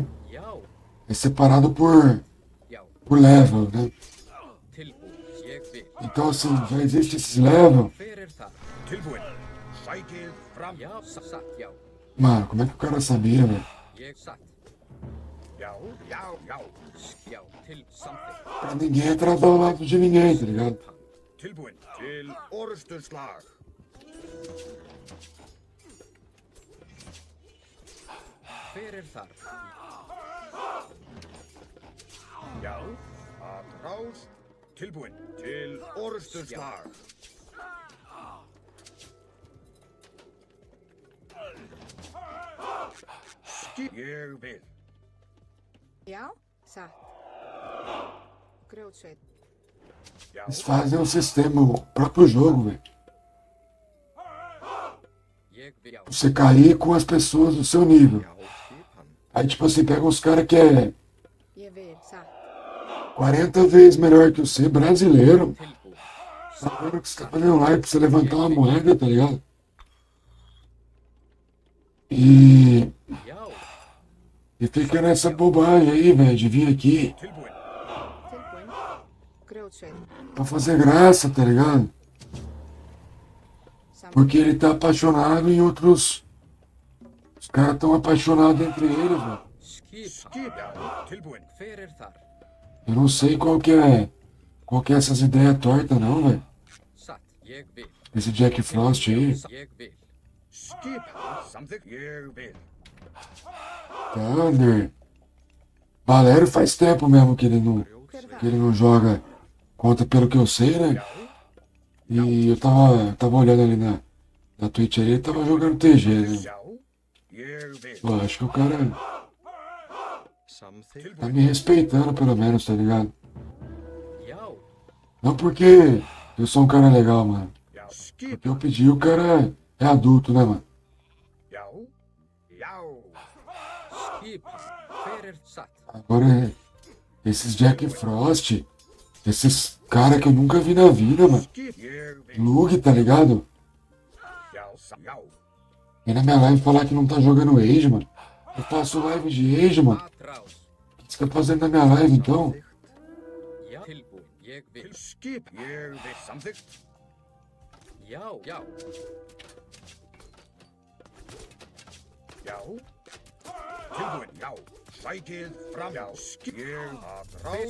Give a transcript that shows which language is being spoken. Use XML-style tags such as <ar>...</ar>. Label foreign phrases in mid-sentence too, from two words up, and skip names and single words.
<is>Já.</is> <pt>é separado por</pt> <is>Já.</is> <pt>level, né?</pt> <is>Tilbúið. Ég vil.</is> <pt>Então, assim, já existe esses level.</pt> <is>Hver þar? Tilbúin. Sækið fram. Já. Satt. Já.</is> <pt>Mano, como é que o cara sabia, velho?</pt> <is>Ég satt. Já, já, já. Já. Til samþykkt.</is> <pt>Pra ninguém entrar do lado de ninguém, tá ligado?</pt> <is>Tilbúin. Til orrustuslag. Hver þar? Já, að rás. Tilbúin. Til orrustuslag. Ég vil. Já. Satt. Grjótsveit. Já,</is> <pt>Eles fazem um sistema, o próprio jogo, velho.</pt> <is>Ég vil. Já.</is> <pt>Pra você cair com as pessoas do seu nível.</pt> <is>Já. Skipan.</is> <pt>Aí, tipo assim, pega uns caras que é</pt> <is>Ég vil. Satt.</is> <pt>40 vezes melhor que você, brasileiro.</pt> <is>Tilbúið.</is> <pt>Sabendo que você tá fazendo live pra você levantar uma moeda, tá ligado? E fica nessa bobagem aí, velho, de vir aqui</pt> <is>tilbúin. Tilbúin. Grjótsveit.</is> <pt>pra fazer graça, tá ligado?</pt> <is>Samþykkt.</is> <pt>Porque ele tá apaixonado em outros. Os caras tão apaixonados entre eles, velho.</pt> <is>Skip. Skip. Já, tilbúin. Hver þar?</is> <pt>Eu não sei qual que é essas ideias tortas, não, velho.</pt> <is>Satt. Ég vil.</is> <pt>Esse Jack Frost aí.</pt> <is>Ég vil. Skip. Samþykkt. Ég vil.</is> <pt>Thunder. Valério faz tempo mesmo que ele não,</pt> <is>Hver</is> <pt>que</pt> <is>þar?</is> <pt>ele não joga contra, pelo que eu sei, né? E eu tava olhando ali na Twitch ali, ele tava jogando TG, né?</pt> <is>Já, ég vil.</is> <pt>Eu acho que o cara</pt> <is>Samþykkt.</is> <pt>tá me respeitando, pelo menos, tá ligado?</pt> <is>Já.</is> <pt>Não porque eu sou um cara legal, mano.</pt> <is>Já, skip.</is> <pt>Porque eu pedi, o cara é adulto, né, mano?</pt> <is>Já, já. Skip. Hver satt?</is> <pt>Agora, esses Jack Frost, esses cara que eu nunca vi na vida, mano.</pt> <is>Skip. Ég vil.</is> <pt>Lug, tá ligado?</pt> <is>Já, já.</is> <pt>E na minha live falar que não tá jogando Age, mano. Eu faço live de Age, mano. Atrás. O que você tá fazendo na minha live, então?</pt> <is>Já. Tilbúið. Ég vil. Til skip. Ég vil. Samþykkt. Já. Já. Já. Tilbúin. Já. Sækið fram. Já, skip. Ég að rás.</is>